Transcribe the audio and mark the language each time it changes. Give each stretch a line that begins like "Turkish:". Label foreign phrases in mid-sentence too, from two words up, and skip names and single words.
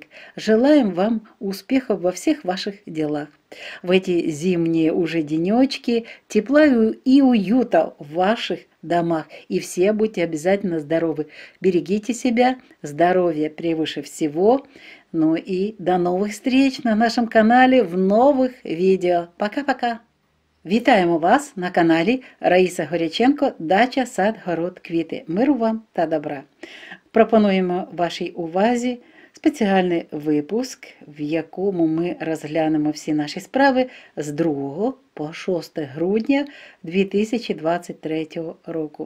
Russian: Желаем вам успехов во всех ваших делах. В эти зимние уже денечки тепла и уюта в ваших домах. И все будьте обязательно здоровы. Берегите себя, здоровье превыше всего. Ну и до новых встреч на нашем канале
Ukrainian: в нових відео.
Russian: Пока-пока!
Ukrainian: Вітаємо вас на каналі Раїса Горяченко «Дача, сад, город, квіти». Миру вам та добра. Пропонуємо вашій увазі спеціальний випуск, в якому ми розглянемо всі наші справи з 2 по 6 грудня 2023 року.